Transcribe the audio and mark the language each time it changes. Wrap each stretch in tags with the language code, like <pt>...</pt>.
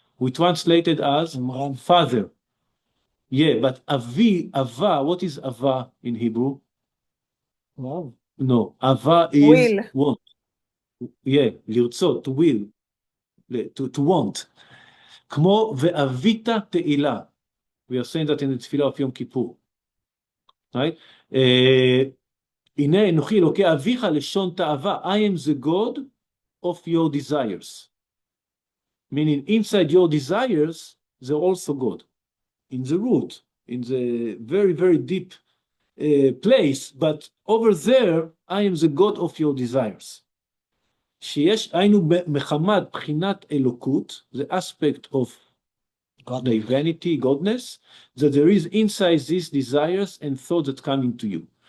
<en>We translated as father. Yeah, but Ava, what is Ava in Hebrew? Wow. No, Ava is Will. want. Yeah, לרצות, to will, to want.</en> <he>כמו ואבית תהילה.</he> <en>We are saying that in the תפילה of יום כיפור. Right?</en> <he>הנה אנוכי אלוקי אביך לשון תאווה.</he> <en>I am the God of your desires. Meaning inside your desires, they're also God. In the root, in the very, very deep place, but over there, I am the God of your desires.</en> <he>שיש, היינו מחמת בחינת אלוקות,</he> <en>the aspect of divinity, godness, that there is inside these desires and thoughts that come into you.</en>